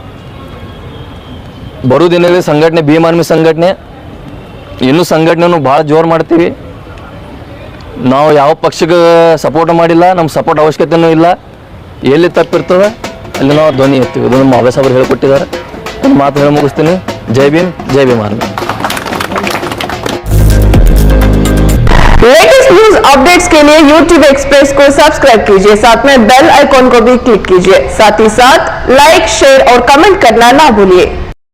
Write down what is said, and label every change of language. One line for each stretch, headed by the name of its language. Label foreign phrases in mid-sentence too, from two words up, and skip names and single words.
Kannada: ಬರೋ ದಿನದಲ್ಲಿ ಸಂಘಟನೆ ಭೀಮ್ ಆರ್ಮಿ ಸಂಘಟನೆ ಇನ್ನೂ ಸಂಘಟನೆಯನ್ನು ಭಾಳ ಜೋರು ಮಾಡ್ತೀವಿ. ನಾವು ಯಾವ ಪಕ್ಷಕ್ಕೆ ಸಪೋರ್ಟ್ ಮಾಡಿಲ್ಲ, ನಮ್ಮ ಸಪೋರ್ಟ್ ಅವಶ್ಯಕತೆಯೂ ಇಲ್ಲ. ಎಲ್ಲಿ ತಪ್ಪಿರ್ತದೆ ಅಲ್ಲಿ ನಾವು ಧ್ವನಿ ಎತ್ತೀವಿ. ಇದು ನಮ್ಮ ಅಭ್ಯಾಸ ಅವರು ಹೇಳ್ಕೊಟ್ಟಿದ್ದಾರೆ. ಒಂದು ಮಾತು ಹೇಳಿ ಮುಗಿಸ್ತೀನಿ. ಜೈ ಭೀಮ್ ಆರ್ಮಿ.
English: latest news updates
Hindi: के लिए YouTube एक्सप्रेस को सब्सक्राइब कीजिए, साथ में
English: bell icon
Hindi: को भी क्लिक कीजिए। साथ ही साथ
English: like, share
Hindi: और कमेंट करना ना भूलिए।